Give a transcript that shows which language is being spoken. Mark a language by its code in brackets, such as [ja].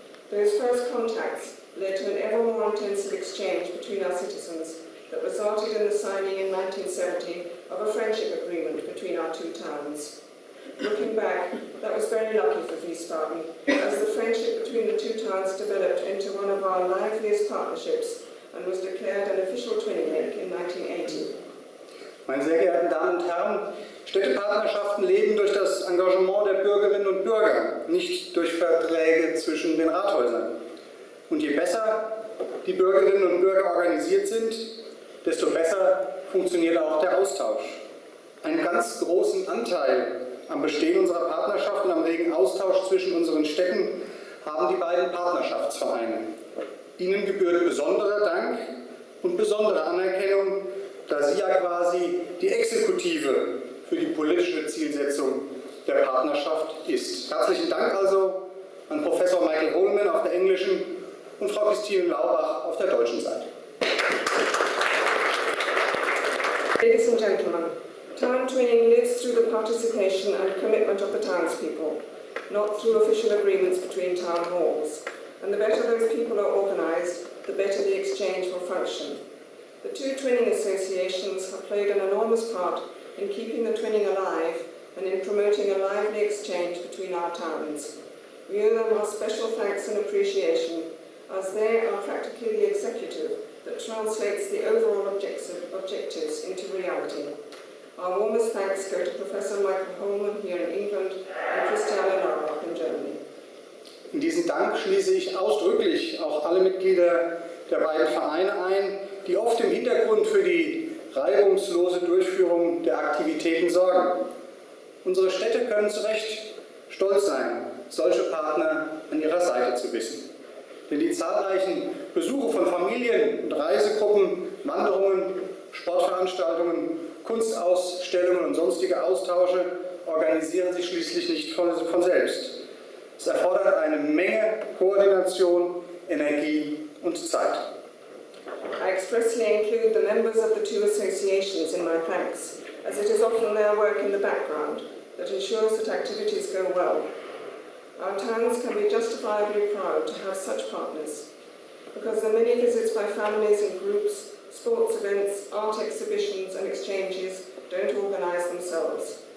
[en] Those first contacts led to an ever more intensive exchange between our citizens that resulted in the signing in 1970 of a friendship agreement between our two towns. Looking back, that was very lucky for Wiesbaden, as the friendship between the two towns developed into one of our liveliest partnerships and was declared an official twinning link in 1980. [de] Meine sehr geehrten Damen und Herren, Städtepartnerschaften leben durch das Engagement der Bürgerinnen und Bürger, nicht durch Verträge zwischen den Rathäusern. Und je besser die Bürgerinnen und Bürger organisiert sind, desto besser funktioniert auch der Austausch. Einen ganz großen Anteil am Bestehen unserer Partnerschaft und am regen Austausch zwischen unseren Städten haben die beiden Partnerschaftsvereine. Ihnen gebührt besonderer Dank und besondere Anerkennung, da sie ja quasi die Exekutive für die politische Zielsetzung der Partnerschaft ist. Herzlichen Dank also an Professor Michael Holman auf der englischen und Frau Christine Laubach auf der deutschen Seite. [en] Ladies and gentlemen, Town twinning lives through the participation and commitment of the townspeople, not through official agreements between town halls. And the better those people are organised, the better the exchange will function. The two twinning associations have played an enormous part in keeping the twinning alive and in promoting a lively exchange between our towns. We owe them our special thanks and appreciation, as they are practically the executive that translates the overall objectives into reality. Our warmest thanks go to Professor Michael Holman here in England and Christiane Lauerbach in Germany. [de] In diesen Dank schließe ich ausdrücklich auch alle Mitglieder der beiden Vereine ein, die oft im Hintergrund für die reibungslose Durchführung der Aktivitäten sorgen. Unsere Städte können zu Recht stolz sein, solche Partner an ihrer Seite zu wissen. Denn die zahlreichen Besuche von Familien und Reisegruppen, Wanderungen, Sportveranstaltungen, Kunstausstellungen und sonstige Austausche organisieren sich schließlich nicht von selbst. Es erfordert eine Menge Koordination, Energie und Zeit. [en] I expressly include the members of the two associations in my thanks, as it is often their work in the background that ensures that activities go well. Our towns can be justifiably proud to have such partners, because the many visits by families and groups, sports events, art exhibitions and exchanges don't organise themselves.